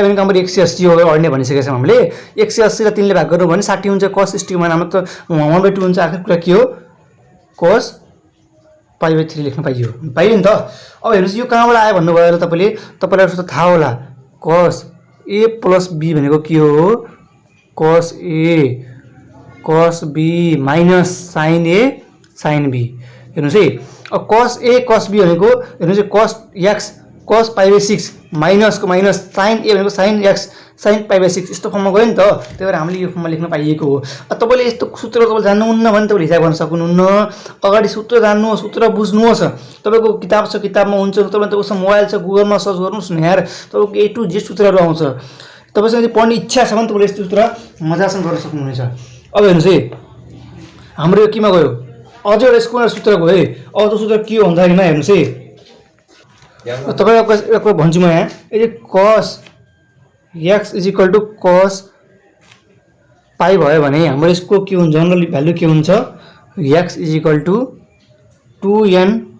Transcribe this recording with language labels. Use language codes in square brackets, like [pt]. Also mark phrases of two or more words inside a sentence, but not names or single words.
[ne] भनेको हाम्रो 180 हो अर्ने भनिसकेका छौं हामीले 180 लाई 3 ले भाग गर्नु भने 60 हुन्छ cos 60 को मान हाम्रो त 1/2 हुन्छ आखिर कुरा के हो cos π/3 लेख्न पाइयो नि त अब हेर्नुस् यो कहाँबाट आयो भन्नुभयो ल तपाईलाई त थाहा होला cos [en] a plus b [ne] भनेको के हो [en] cos a cos b minus sin a sin b [ne] हेर्नुस् है अब [en] cos a cos b [ne] भनेको हेर्नुस् [en] cos x cos π/6 [ne] माइनस को माइनस [en] sin a [ne] भनेको [en] sin x sin π/6 [ne] यस्तो फर्ममा गयो नि त त्यही भएर हामीले यो फर्ममा लेख्न पाइएको हो तपाईले यस्तो सूत्र तपाईले जान्नुहुन्न भने तपाईले हिसाब गर्न सक्नुहुन्न अगाडि सूत्र जान्नु सूत्र बुझ्नुहोस् तपाईको किताब छ किताबमा हुन्छ तपाईले त उसँग मोबाइल छ गुगलमा सर्च गर्नुस् न यार तपाईको A to Z सूत्रहरु आउँछ तपाईसँग यदि पढ्ने इच्छा छ भने तपाईले यस्तो सूत्र मजासँग गर्न सक्नुहुनेछ अब हेर्नुस् है हाम्रो यो केमा गयो अझै एउटा स्क्वायर सूत्र गयो है अब त्यो सूत्र के हो भन्दाखेरिमा हेर्नुस् है तपाईको एउटा भन्छु म यहाँ यदि cos x = cos पाइ भयो भने हाम्रो यसको के हुन्छ [en] generally value [ne] के हुन्छ x = 2n